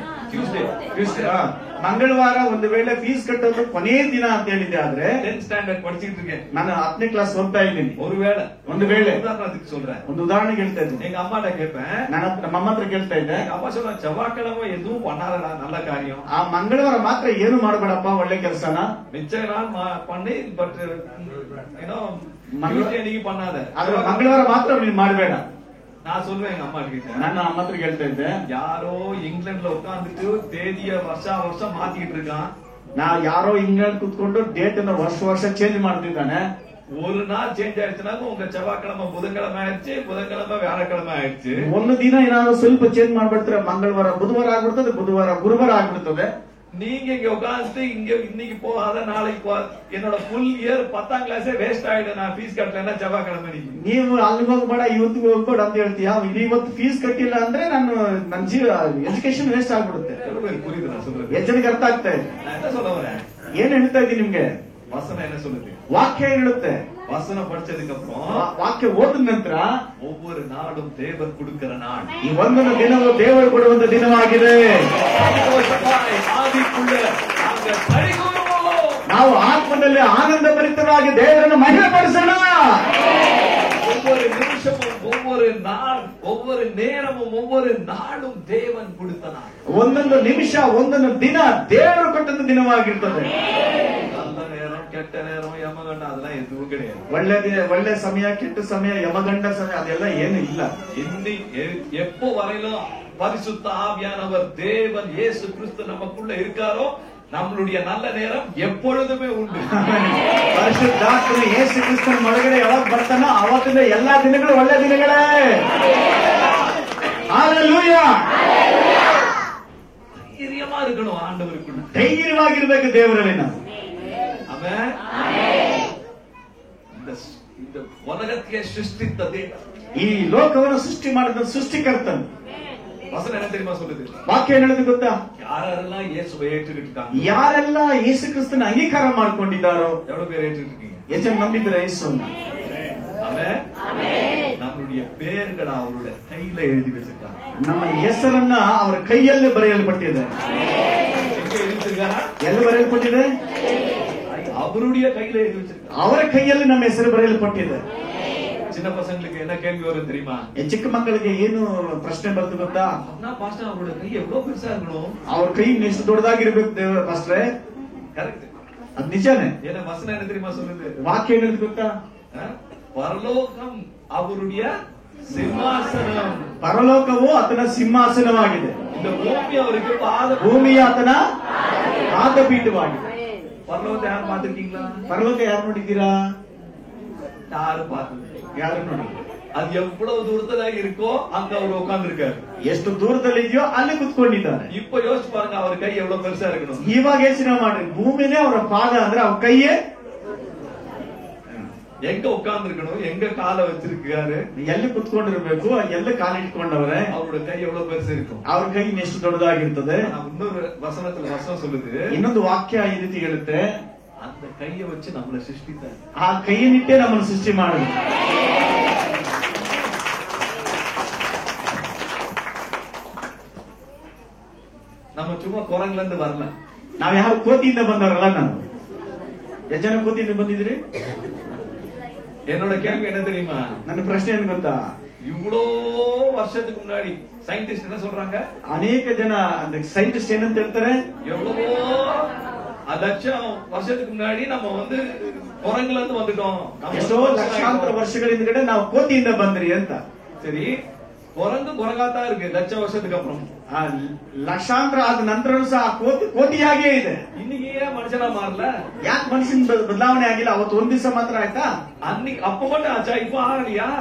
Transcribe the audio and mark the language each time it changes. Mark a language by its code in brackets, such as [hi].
[kn] Tuesday ಮಂಗಳವಾರ ಒಂದು ವೇಳೆ ಫೀಸ್ ಕಟ್ಟೋದು ಕೊನೆಯ ದಿನ ಅಂತ ಹೇಳಿದ್ದೆ, ಆದ್ರೆ [ta] 10th ஸ்டாண்டர்ட் படிச்சிட்டு இருக்கேன், [kn] ನಾನು 10ನೇ ಕ್ಲಾಸ್ ಓದ್ತಾ ಇದ್ದೀನಿ. ಒಂದು ವೇಳೆ [ta] உதாரணத்துக்கு சொல்றேன், [kn] ಒಂದು ಉದಾಹರಣೆ ಹೇಳ್ತಾ ಇದ್ದೀನಿ. [ta] எங்க அம்மாட்ட கேட்பேன், [kn] ನಾನು ನಮ್ಮ ಅಮ್ಮ ಹತ್ರ ಕೇಳ್ತಾ ಇದ್ದೆ. [ta] எங்க அம்மா சொல்ற, செவ்வாய்க்கிழமை எதுவும் பண்ணாதடா, நல்ல காரியம், [kn] ಆ ಮಂಗಳವಾರ ಮಾತ್ರ ಏನು ಮಾಡಬೇಡಪ್ಪ, ಒಳ್ಳೆ ಕೆಲಸನ [ta] மிச்ச நாள் பண்ணி, பட் ಏನೋ ಅன்னைக்கு பண்ணாத, [kn] ಆದ್ರೆ ಮಂಗಳವಾರ ಮಾತ್ರ ನೀನು ಮಾಡಬೇಡ. [ta] நான் சொல்லுவேன் எங்க அம்மா கிட்ட, [kn] ನಾನು ಅಮ್ಮ ಹತ್ರ ಕೇಳ್ತಾ ಇದ್ದೆ, [ta] யாரோ இங்கிலாந்துல உட்காந்துட்டு தேதிய வருஷம் மாத்திக்கிட்டு இருக்கான், [kn] ಯಾರೋ ಇಂಗ್ಲೆಂಡ್ ಕುತ್ಕೊಂಡು ಡೇಟ್ ಅನ್ನು ವರ್ಷ ಚೇಂಜ್ ಮಾಡ್ತಿದ್ದಾನೆ. [ta] ஒரு நாள் சேஞ்ச் ஆயிடுச்சுன்னா உங்க செவ்வாய்க்கிழமை புதன்கிழமை ஆயிடுச்சு, புதன்கிழமை வியாழக்கிழமை ಆಯ್ತು. [kn] ಒಂದು ದಿನ ಏನಾದ್ರು ಸ್ವಲ್ಪ ಚೇಂಜ್ ಮಾಡ್ಬಿಡ್ತಾರೆ, ಮಂಗಳವಾರ ಬುಧವಾರ ಆಗ್ಬಿಡ್ತದೆ, ಬುಧವಾರ ಗುರುವಾರ ಆಗ್ಬಿಡ್ತದೆ. [ta] நீங்க இங்க உட்கார்ந்து இங்க இன்னைக்கு போகாத நாளைக்கு போகாத என்னோட ஃபுல் இயர் 10ஆம் கிளாஸே வேஸ்ட் ஆயிடும் நான் ಫೀಸ್ ಕಟ್ಟலைன்னா செவ்வாய்க்கிழமை [kn] ನೀವು ಅಲ್ಲಿ ಹೋಗ್ಬೇಡ ಇವತ್ತಿಗೆ ಹೋಗ್ಬೇಡ ಅಂತ ಹೇಳ್ತೀಯಾ. ಇವತ್ತು ಫೀಸ್ ಕಟ್ಟಿಲ್ಲ ಅಂದ್ರೆ ನನ್ನ ಜೀವ ಎಜುಕೇಶನ್ ವೇಸ್ಟ್ ಆಗ್ಬಿಡುತ್ತೆ. [ta] புரியுது நான் சொல்றது? [kn] ಎಷ್ಟು ಜನಕ್ಕೆ ಅರ್ಥ ಆಗ್ತಾ ಇದೆ? [ta] நான் என்ன சொல்ல வரேன்? [kn] ಏನ್ ಹೇಳ್ತಾ ಇದ್ದೀನಿ ನಿಮ್ಗೆ? [ta] வசனம் என்ன சொல்லுது? [kn] ವಾಕ್ಯ ಹೇಳುತ್ತೆ. [ta] வசனம் படிச்சதுக்கு அப்புறம் [kn] ವಾಕ್ಯ ಓದಿದ ನಂತರ [ta] ஒவ்வொரு நாளும் தேவன் கொடுக்கிற நாள். [kn] ಈ ಒಂದೊಂದು ದಿನವೂ ದೇವರು ಕೊಡುವಂತ ದಿನವಾಗಿದೆ. [ta] ஆவிக்குள்ள நாங்க களிகೂರುவோம். [kn] ನಾವು ಆತ್ಮದಲ್ಲಿ ಆನಂದ ಭರಿತರಾಗಿ ದೇವರನ್ನು ಮಹಿಮೆಪಡಿಸೋಣ. [ta] ஒவ்வொரு நிமிஷமும் ஒவ்வொரு நாள் ஒவ்வொரு நேரமும் ஒவ்வொரு நாளும் தேவன் கொடுத்த நாள். [kn] ಒಂದೊಂದು ನಿಮಿಷ ಒಂದೊಂದು ದಿನ ದೇವರು ಕೊಟ್ಟಂತ ದಿನವಾಗಿರ್ತದೆ. [ta] நல்ல நேரம் கெட்ட நேரம் ಯಮಗಂಡ அதெல்லாம் எதுவும் கிடையாது. [kn] ಒಳ್ಳೆ ಸಮಯ ಕೆಟ್ಟ ಸಮಯ ಯಮಗಂಡ ಸಮಯ ಅದೆಲ್ಲ ಏನು ಇಲ್ಲ. [ta] எப்போ வரையிலும் பரிசுத்த ஆவியானவர் தேவன் இயேசு கிறிஸ்து நமக்குள்ள இருக்காரோ நம்மளுடைய நல்ல நேரம் எப்பொழுதுமே ಉಂಟು. [kn] ಪರಿಶುದ್ಧಾತ್ಮನು ಯೇಸು ಕ್ರಿಸ್ತನ ಒಳಗಡೆ ಯಾವಾಗ ಬರ್ತಾನೋ ಅವತ್ತಿನ ಎಲ್ಲಾ ದಿನಗಳು ಒಳ್ಳೆ ದಿನಗಳೇ. [ta] ஹalleluya. தைரியமா இருக்கணும் ஆண்டவருக்குள்ள. [kn] ಧೈರ್ಯವಾಗಿರಬೇಕು ದೇವರಲ್ಲಿ ನಾವು. ಆಮೆನ್. [ta] இந்த உலகத்தை சிருஷ்டித்த தேவன், [kn] ಈ ಲೋಕವನ್ನು ಸೃಷ್ಟಿ ಮಾಡಿದ ಸೃಷ್ಟಿಕರ್ತನು. [ta] வசனம் என்ன தெரியுமா சொல்லுது? [kn] ವಾಕ್ಯ ಹೇಳೋದು ಗೊತ್ತಾ? [ta] யாரெல்லாம் இயேசுவை ஏற்றுக்கிட்டாங்க, [kn] ಯಾರೆಲ್ಲ ಯೇಸು ಕ್ರಿಸ್ತನ ಅಂಗೀಕಾರ ಮಾಡ್ಕೊಂಡಿದ್ದಾರೋ, [ta] எவ்வளவு பேர் ஏற்றுக்கிட்டீங்க? [kn] ಎಷ್ಟು ಜನ ನಂಬಿದ್ರೆ ಯೇಸುವನ್ನು? [ta] ஆமென். நம்மளுடைய பேர்கள் அவருடைய கையில எழுதி வச்சிருக்காங்க. [kn] ನಮ್ಮ ಹೆಸರನ್ನ ಅವರ ಕೈಯಲ್ಲಿ ಬರೆಯಲ್ಪಟ್ಟಿದೆ. [ta] எங்க எழுதிருக்காரா? [kn] ಎಲ್ಲಿ ಬರೆಯಲ್ಪಟ್ಟಿದೆ? [ta] அவருடைய கையில எழுதி வச்சிருக்காங்க. [kn] ಅವರ ಕೈಯಲ್ಲಿ ನಮ್ಮ ಹೆಸರು ಬರೆಯಲ್ಪಟ್ಟಿದೆ. [ta] சின்ன பசங்களுக்கு என்ன கேள்வி வரும் தெரியுமா? [kn] ಚಿಕ್ಕ ಮಕ್ಕಳಿಗೆ ಏನು ಪ್ರಶ್ನೆ ಬರ್ತದೆ ಗೊತ್ತಾ? [ta] அண்ணா பாஸ்டர் அவரோட கை எவ்வளவு பெருசா இருக்கணும்? [kn] ಅವ್ರ ಕೈ ಎಷ್ಟು ದೊಡ್ಡದಾಗಿರ್ಬೇಕು ಪಾಸ್ಟ್ರೆ? [ta] கரெக்ட். [kn] ಅದು ನಿಜಾನೇ. [ta] ஏன்னா வசனம் என்ன தெரியுமா சொல்லுது? [kn] ವಾಕ್ಯ ಹೇಳೋದು ಗೊತ್ತಾ? [ta] பரலோகம் அவருடைய ಸಿಂಹಾಸನಂ. [kn] ಪರಲೋಕವು ಆತನ ಸಿಂಹಾಸನವಾಗಿದೆ. [ta] இந்த பூமி அவருக்கு பாத. [kn] ಭೂಮಿಯ ಆತನ ಪಾದಪೀಠವಾಗಿದೆ. [ta] பரலோகத்தை யாரும் பார்த்திருக்கீங்களா? [kn] ಪರಲೋಕ ಯಾರು ನೋಡಿದ್ದೀರಾ? [ta] யாரும் பார்த்தது? [kn] ಯಾರು ನೋಡಿ? [ta] அது எவ்வளவு தூரத்துல இருக்கோ அங்க அவர் உட்கார்ந்து இருக்காரு. [kn] ಎಷ್ಟು ದೂರದಲ್ಲಿ ಇದೆಯೋ ಅಲ್ಲಿ ಕುತ್ಕೊಂಡಿದ್ದಾರೆ. [ta] இப்ப யோசிச்சு பாருங்க அவர் கை எவ்வளவு பெருசா இருக்கணும். [kn] ಇವಾಗ ಯೋಚನೆ ಮಾಡ್ರಿ, ಭೂಮಿನೇ ಅವರ ಪಾದ ಅಂದ್ರೆ ಅವ್ರ ಕೈಯೇ [ta] எங்க உட்கார்ந்து இருக்கணும், எங்க காலை வச்சிருக்காரு, [kn] ಎಲ್ಲಿ ಕುತ್ಕೊಂಡಿರ್ಬೇಕು, ಎಲ್ಲಿ ಕಾಲಿಟ್ಕೊಂಡವ್ರೆ, [ta] அவரோட கை எவ்வளவு பெருசு இருக்கும். [kn] ಅವ್ರ ಕೈ ಎಷ್ಟು ದೊಡ್ಡದಾಗಿರ್ತದೆ. [ta] இன்னொரு வசனத்துல வசனம் சொல்லுது, [kn] ಇನ್ನೊಂದು ವಾಕ್ಯ ಈ ರೀತಿ ಹೇಳುತ್ತೆ, [ta] அந்த கையை வச்சு நம்மளை சிருஷ்டித்தார். [kn] ಆ ಕೈಯನ್ನಿಟ್ಟೆ ನಮ್ಮನ್ನು ಸೃಷ್ಟಿ ಮಾಡಿದ್ರು. [ta] நம்ம சும்மா குரங்குல இருந்து வரல. [kn] ನಾವ್ ಯಾರು ಕೋತಿಯಿಂದ ಬಂದವರಲ್ಲ. ನಾವು ಎಷ್ಟು ಜನ ಕೋತಿಯಿಂದ ಬಂದಿದ್ರಿ? [ta] என்னோட கேள்வி என்ன தெரியுமா? [kn] ನನ್ನ ಪ್ರಶ್ನೆ ಏನ್ ಗೊತ್ತಾ? [ta] இவ்வளோ வருஷத்துக்கு முன்னாடி சயின்டிஸ்ட் என்ன சொல்றாங்க? [kn] ಅನೇಕ ಜನ ಸೈಂಟಿಸ್ಟ್ ಏನಂತ ಹೇಳ್ತಾರೆ, [ta] எவ்வளவோ லட்சம் வருஷத்துக்கு முன்னாடி நம்ம வந்து குரங்குல இருந்து வந்துட்டோம். [kn] ಎಷ್ಟೋ ಲಕ್ಷಾಂತರ ವರ್ಷಗಳ ಹಿಂದ್ಗಡೆ ನಾವು ಕೋತಿಯಿಂದ ಬಂದ್ರಿ ಅಂತ. [ta] சரி, குரங்கு குரங்காத்தான் இருக்கு லட்சம் வருஷத்துக்கு அப்புறம். [kn] ಲಕ್ಷಾಂತರ ಆದ ನಂತರನೂ ಸಹ ಕೋತಿಯಾಗೇ ಇದೆ. [ta] இன்னைக்கு ஏன் மனுஷனா மாறல? [kn] ಯಾಕೆ ಮನುಷ್ಯನ ಬದಲಾವಣೆ ಆಗಿಲ್ಲ? ಅವತ್ತು ಒಂದ್ ದಿವಸ ಮಾತ್ರ ಆಯ್ತಾ? [ta] அன்னைக்கு அப்ப மட்டும் ஆச்சா, இப்ப ஆகலையா?